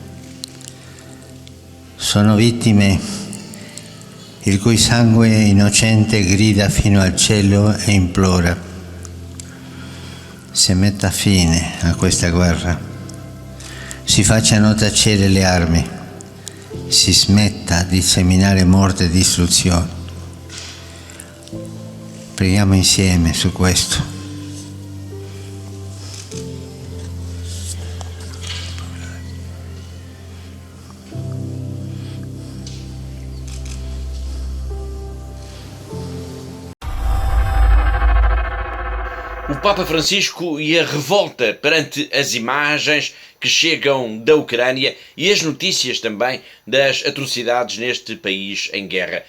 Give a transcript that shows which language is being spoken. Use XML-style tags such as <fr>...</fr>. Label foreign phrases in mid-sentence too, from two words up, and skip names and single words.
<it>Sono vittime il cui sangue innocente grida fino al cielo e implora: si metta fine a questa guerra, si facciano tacere le armi, si smetta di seminare morte e distruzione. Preghiamo insieme su questo.</it> <pt>O Papa Francisco e a revolta perante as imagens que chegam da Ucrânia e as notícias também das atrocidades neste país em guerra.</pt>